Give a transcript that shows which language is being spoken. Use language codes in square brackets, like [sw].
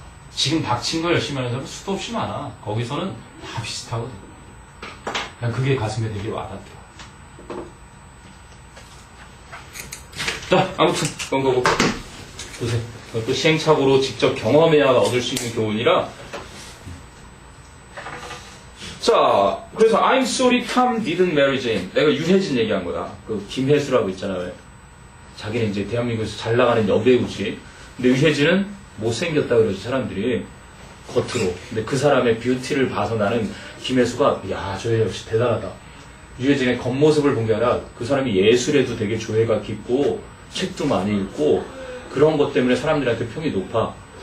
[ko] 지금 닥친 거 열심히 하는 사람 수도 없이 많아. 거기서는 다 비슷하거든. 난 그게 가슴에 되게 와닿더라. 자, 아무튼 그런 거고 보세요. 또 시행착오로 직접 경험해야 얻을 수 있는 교훈이라. 자, 그래서 [en] I'm sorry Tom didn't marry Jane. [ko] 내가 유해진 얘기한 거야. 그 김혜수라고 있잖아요. 자기는 이제 대한민국에서 잘 나가는 여배우지. 근데 유해진은 못생겼다 그러지 사람들이 겉으로. 근데 그 사람의 뷰티를 봐서 나는 김혜수가 야, 저 애 역시 대단하다. 유해진의 겉모습을 본 게 아니라 그 사람이 예술에도 되게 조예가 깊고 책도 많이 읽고 그런 것 때문에 사람들한테 평이 높아.